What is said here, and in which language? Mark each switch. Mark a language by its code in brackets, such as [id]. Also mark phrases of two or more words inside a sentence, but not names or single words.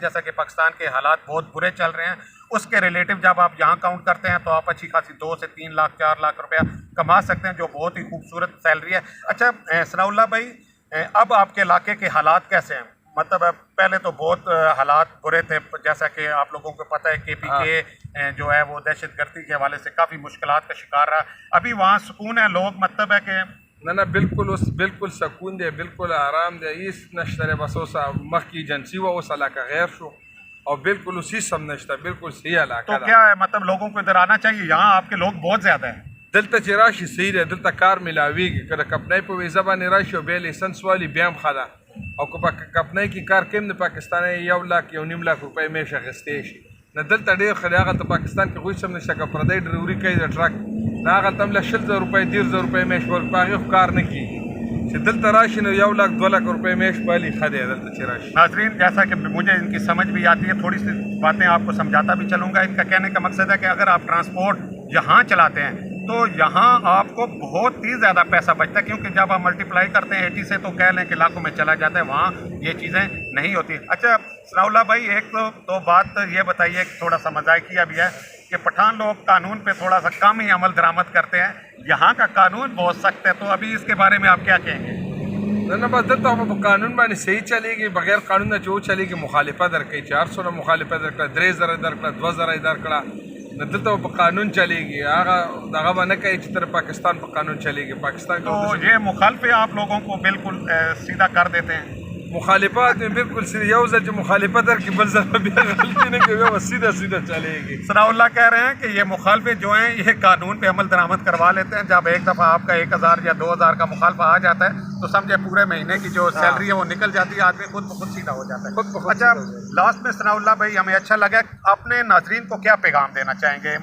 [ur] جیسا کہ پاکستان کے حالات بہت برے چل رہے ہیں، اس کے ریلیٹو جب آپ یہاں کاؤنٹ کرتے ہیں تو آپ اچھی خاصی 2 سے 3 لاکھ 4 لاکھ روپیہ کما سکتے ہیں، جو بہت ہی خوبصورت سیلری ہے. اچھا ثناء اللہ بھائی، اب آپ کے علاقے کے حالات کیسے ہیں؟ مطلب پہلے تو بہت حالات برے تھے، جیسا کہ آپ لوگوں کو پتہ ہے KPK جو ہے وہ دہشت گردی کے حوالے سے کافی مشکلات کا شکار رہا. ابھی وہاں سکون ہے، لوگ مطلب ہے کہ [ps] نه بالکل اوس بالکل سکون دی، بالکل آرام دی، هیڅ نشته دی. بس اوس مخکې ایجنسي وه، اوس علاقه غیر شو اور بالکل اسی سب نشتا، بالکل صحیح علاقہ. [ur] تو کیا ہے مطلب لوگوں کو ادھر آنا چاہیے؟ یہاں آپ کے لوگ بہت زیادہ ہیں. [ps] دلته چې راشي صحیح دی، دلته کار ملاویږي، که د کمپنۍ په ویزه باندې راشي او بیا لیسنس والي بیا هم ښه ده، او که په کمپنۍ کې کار کوي د پاکستانی 1 لاک 1.5 لاک روپۍ میاشت اخیستی شي. نه دلته ډېر ښه دی، هغلته پاکستان کې خو هېڅ هم نشته، که پردی ډریوري کوي د ټرک نه هغلته هم له 20,000 روپۍ 13,000 روپۍ میاشت ورکړي، په هغې خو کار نه کېږي. چې دلته راشي نو 1 لاک 2 لاک روپۍ میاشت والی ښه دی دلته چې راشي. [ur] ناظرین، جیسا کہ مجھے ان کی سمجھ بھی آتی ہے، تھوڑی سی باتیں آپ کو سمجھاتا بھی چلوں گا. ان کا کہنے کا مقصد ہے کہ اگر آپ ٹرانسپورٹ یہاں چلاتے ہیں تو یہاں آپ کو بہت ہی زیادہ پیسہ بچتا ہے، کیونکہ جب آپ ملٹیپلائی کرتے ہیں 80 سے تو کہہ لیں کہ لاکھوں میں چلا جاتا ہے، وہاں یہ چیزیں نہیں ہوتی. اچھا ثناء اللہ بھائی، ایک تو بات یہ بتائیے کہ تھوڑا سا مذائقیہ بھی ہے کہ پٹھان لوگ قانون پہ تھوڑا سا کم ہی عمل درآمد کرتے ہیں، یہاں کا قانون بہت سخت ہے، تو ابھی اس کے بارے میں آپ کیا کہیں گے؟ [ps] نه بس دلته په قانون باندې صحیح چلیږي، بغیر قانون نه چې وچلیږي مخالفه درکوي، چې هر څومره مخالفه درکړه 3,000 درکړه 2,000 درکړه، نه دلته په قانون چلیږي، هغه دغه به نه کوي چې تر پاکستان په قانون چلیږي. پاکستان [ur] تو یہ مخالفه آپ لوگوں کو بالکل سیدھا کر دیتے ہیں. [ps] مخالفات میں بالکل یو ځل چې مخالفت درکړي بل ځل بیا غلطي نه کوي، بس [ur] سیدھا سیدھا چلے گی. ثناء اللہ کہہ رہے ہیں کہ یہ مخالفت جو ہیں یہ قانون پہ عمل درآمد کروا لیتے ہیں. جب ایک دفعہ آپ کا 1000 یا 2000 کا مخالفہ آ جاتا ہے تو سمجھے پورے مہینے کی جو سیلری ہے وہ نکل جاتی ہے، آدمی خود بخود سیدھا ہو جاتا ہے. اچھا لاسٹ میں ثناء اللہ بھائی ہمیں اچھا لگا، اپنے ناظرین کو کیا پیغام دینا چاہیں گے؟